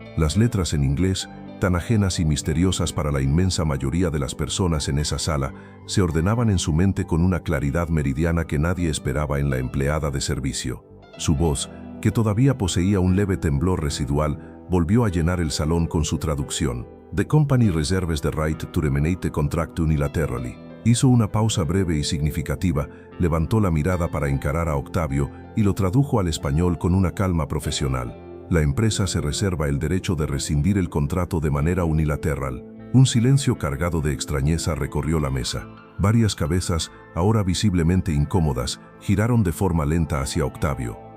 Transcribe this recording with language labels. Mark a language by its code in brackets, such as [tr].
[es] Las letras en inglés, tan ajenas y misteriosas para la inmensa mayoría de las personas en esa sala, se ordenaban en su mente con una claridad meridiana que nadie esperaba en la empleada de servicio. Su voz, que todavía poseía un leve temblor residual, volvió a llenar el salón con su traducción. [en] The company reserves the right to terminate the contract unilaterally. [es] Hizo una pausa breve y significativa, levantó la mirada para encarar a Octavio y lo tradujo al español con una calma profesional. La empresa se reserva el derecho de rescindir el contrato de manera unilateral. Un silencio cargado de extrañeza recorrió la mesa. Varias cabezas, ahora visiblemente incómodas, giraron de forma lenta hacia Octavio.